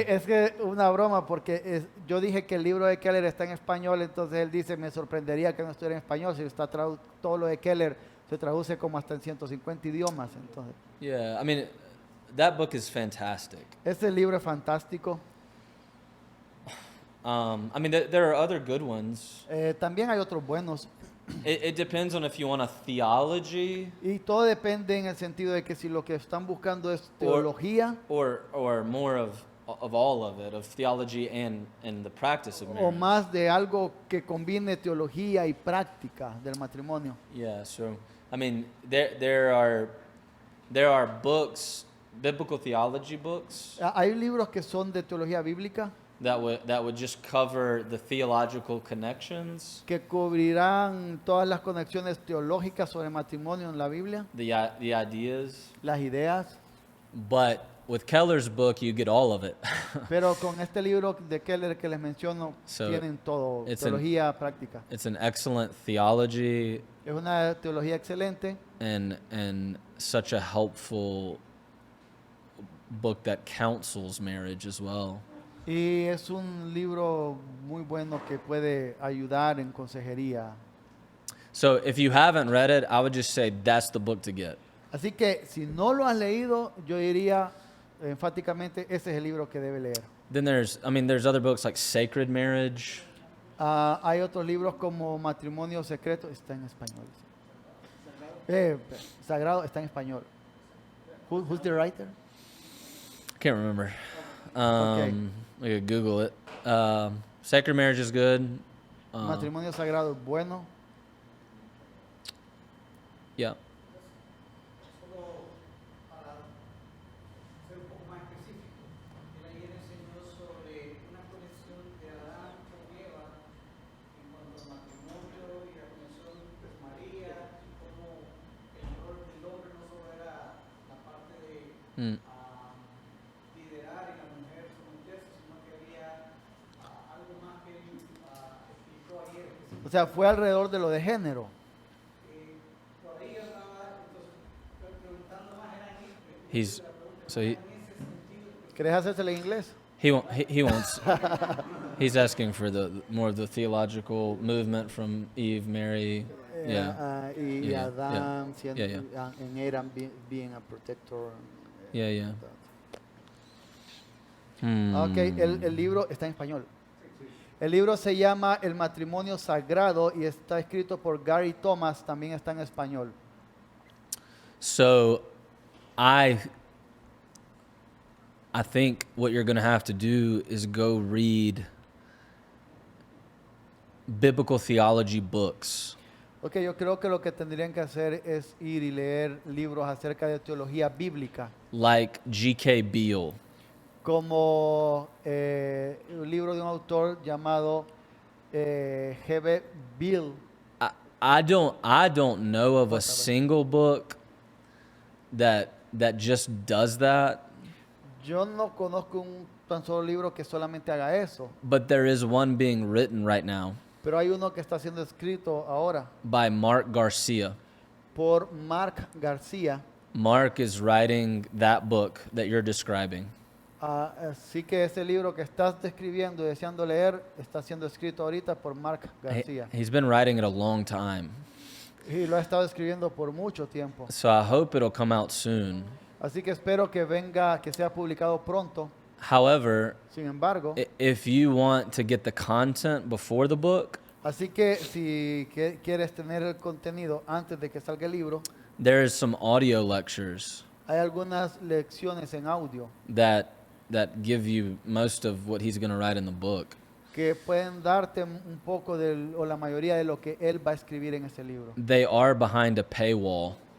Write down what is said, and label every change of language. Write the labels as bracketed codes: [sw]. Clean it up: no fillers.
[es] es que una broma porque yo dije que el libro de Keller está en español, entonces él dice, me sorprendería que no estuviera en español, si está todo lo de Keller se traduce como hasta en 150 idiomas, entonces. [en] Yeah, I mean, that book is fantastic. [es] Este libro es fantástico. [en] I mean, there are other good ones. [es] También hay otros buenos [en] It depends on if you want a theology [es] y todo depende en el sentido de que si lo que están buscando es teología [en] or more of all of it, of theology and the practice of [es] o [en] marriage. [es] más de algo que combine teología y práctica del matrimonio. [en] Yeah, so I mean, there are books, biblical theology books [es] Hay libros que son de teología bíblica [en] that would just cover the theological connections, [es] que cubrirán todas las conexiones teológicas sobre matrimonio en la Biblia, [en] the ideas. [es] las ideas, [en] But with Keller's book, you get all of it. [es] pero con este libro de Keller que les menciono, [en] So, [es] tienen todo, [en] it's [es] teología práctica. [en] It's an excellent theology [es] Es una teología excelente [en] and such a helpful book that counsels marriage as well. [es] y es un libro muy bueno que puede ayudar en consejería. [en] So if you haven't read it, I would just say that's the book to get. [es] Así que si no lo has leído, yo diría enfáticamente, ese es el libro que debe leer. [en] Then there's other books like Sacred Marriage. [es] Hay otros libros como Matrimonio Secreto, está en español. Sagrado está en español. [en] Who's the writer? Can't remember. Okay. We could Google it. Sacred Marriage is good. Matrimonio Sagrado es bueno. Yeah. [es] Solo para ser un poco más específico, él ayer enseñó sobre una conexión de Adán con Eva en cuanto al matrimonio y la conexión de María, y cómo el rol del hombre no solo era la parte de Mm. liderar y la mujer someterse, sino que había algo más que él explicó ayer. O sea, fue alrededor de lo de género. Por ahí andaba, entonces, preguntando más era en este. [en] He's so he [es] ¿Querés hacérselo en inglés? [en] he wants he's asking for the more of the theological movement from Eve, Mary. Yeah. [es] Y [en] Yeah, [es] Adán [en] yeah. [es] siendo [en] Yeah, en Adam being a protector. Yeah. [es] Ok, el libro está en español. El libro se llama El matrimonio sagrado y está escrito por Gary Thomas, también está en español. [en] So I think what you're going to have to do is go read biblical theology books. [es] Ok, yo creo que lo que tendrían que hacer es ir y leer libros acerca de teología bíblica, [en] Like G.K. Beale. [es] como un libro de un autor llamado G.B. Beale. [en] I don't know of a single book that just does that, [es] Yo no conozco un tan solo libro que solamente haga eso, [en] but there is one being written right now [es] pero hay uno que está siendo escrito ahora [en] by Mark Garcia. [es] por Mark García. [en] Mark is writing that book that you're describing. [es] Así que ese libro que estás describiendo y deseando leer está siendo escrito ahorita por Mark García. [en] He's been writing it a long time. [es] Y lo ha estado escribiendo por mucho tiempo. [en] So I hope it'll come out soon. [es] Así que espero que venga, que sea publicado pronto. [en] However, [es] Sin embargo, [en] if you want to get the content before the book, [es] así que si quieres tener el contenido antes de que salga el libro, [en] there's some audio lectures [es] hay algunas lecciones en audio [en] that give you most of what he's going to write in the book. [es] que pueden darte un poco o la mayoría de lo que él va a escribir en ese libro. [en] They are behind a paywall.